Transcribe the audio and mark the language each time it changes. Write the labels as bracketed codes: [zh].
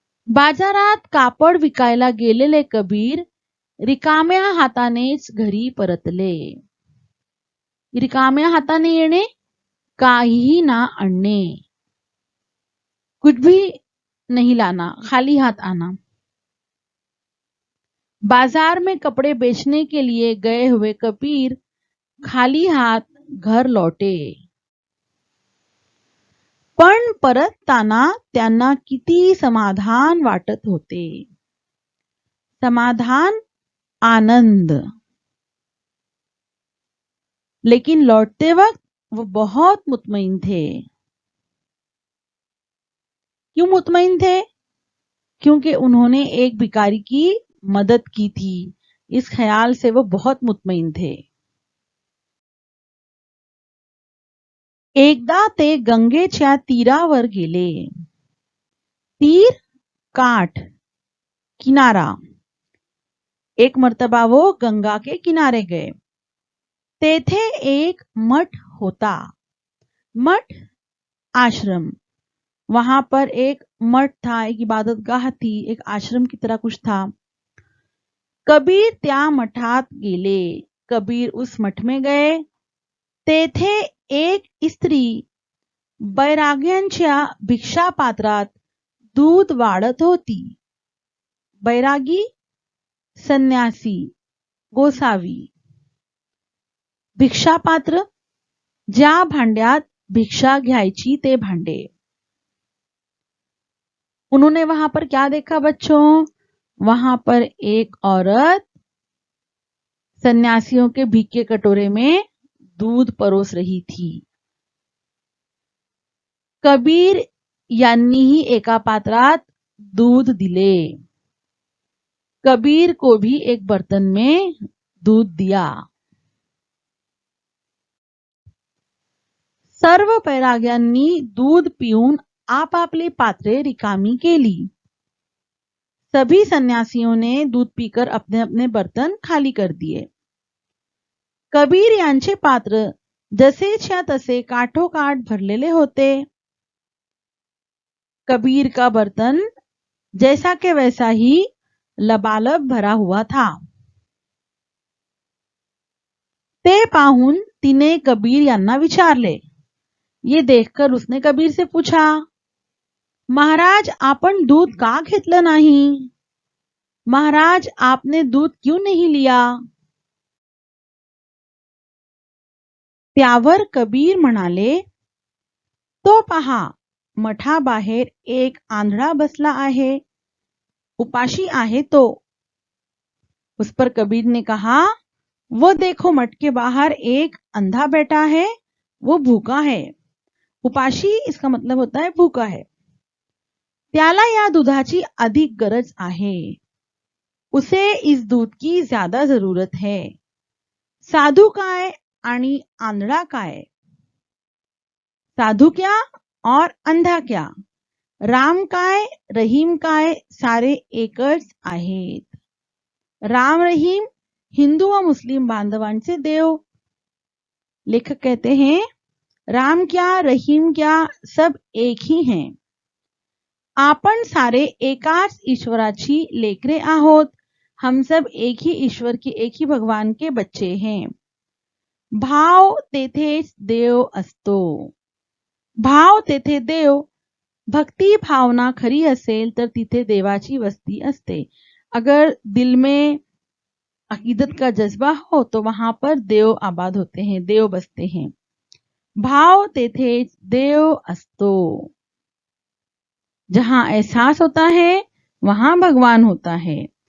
[mr] बाजारात कापड विकायला गेलेले कबीर रिकाम्या हातानेच घरी परतले। रिकाम्या हाताने येणे, काहीही ना आणणे, [hi] कुछ भी नहीं लाना, खाली हाथ आना। बाजार में कपड़े बेचने के लिए गए हुए कबीर खाली हाथ घर लौटे। [mr] पण परतताना त्यांना किती समाधान वाटत होते। समाधान, आनंद। [hi] लेकिन लौटते वक्त वो बहुत मुतमईन थे। क्यों मुतमईन थे? क्योंकि उन्होंने एक भिखारी की मदद की थी। इस ख्याल से वो बहुत मुतमईन थे। [mr] एकदा ते गंगेच्या तीरावर गेले। तीर, काठ, किनारा। [hi] एक मर्तबा वो गंगा के किनारे गए। [mr] तेथे एक मठ होता। [hi] मठ, आश्रम। वहां पर एक मठ था, एक इबादतगाह थी, एक आश्रम की तरह कुछ था। [mr] कबीर त्या मठात गेले। [hi] कबीर उस मठ में गए। [mr] तेथे एक स्त्री बैराग्यांच्या भिक्षापात्रात दूध वाढत होती। बैरागी, संन्यासी, गोसावी। भिक्षापात्र, ज्या भांड्यात भिक्षा घ्यायची ते भांडे। [hi] उन्होंने वहां पर क्या देखा बच्चों? वहां पर एक औरत सन्यासियों के भीख के कटोरे में दूध परोस रही थी। [mr] कबीर यांनीही एका पात्रात दूध दिले। [hi] कबीर को भी एक बर्तन में दूध दिया। [mr] सर्व बैराग्यांनी दूध पिऊन आपापली पात्रे रिकामी केली। [hi] सभी सन्यासियों ने दूध पीकर अपने अपने बर्तन खाली कर दिए। [mr] कबीर यांचे पात्र जसेच्या तसे काठोकाठ भरलेले होते। [hi] कबीर का बर्तन जैसा के वैसा ही लबालब भरा हुआ था। [mr] ते पाहून तिने कबीर यांना विचारले। [hi] ये देखकर उसने कबीर से पूछा, [mr] महाराज, आपण दूध का घेतलं नाही? [hi] महाराज, आपने दूध क्यों नहीं लिया? [mr] त्यावर कबीर म्हणाले, तो पहा, मठाबाहेर एक आंधळा बसला आहे, उपाशी आहे तो। [hi] उस पर कबीर ने कहा, वो देखो मठ के बाहर एक अंधा बैठा है, वो भूखा है। उपाशी इसका मतलब होता है भूखा है। [mr] त्याला या दुधाची अधिक गरज आहे, [hi] उसे इस दूध की ज्यादा जरूरत है। [mr] साधू काय आणि आंधळा काय? [hi] साधू क्या और अंधा क्या? [mr] राम काय रहीम काय सारे एकच आहेत। राम रहीम हिंदू व मुस्लिम बांधवांचे देव। [hi] लेखक कहते हैं, राम क्या रहीम क्या सब एक ही हैं। [mr] आपण सारे एकाच ईश्वराची लेकरे आहोत। [hi] हम सब एक ही ईश्वर की एक ही भगवान के बच्चे हैं। [mr] भाव तेथेच देव असतो। भाव तेथे देव। भक्ति भावना खरी असेल तर तिथे देवाची वस्ती असते। [hi] अगर दिल में अकीदत का जज्बा हो तो वहां पर देव आबाद होते हैं, देव बसते हैं। [mr] भाव तेथेच देव असतो। [hi] जहां एहसास होता है वहां भगवान होता है।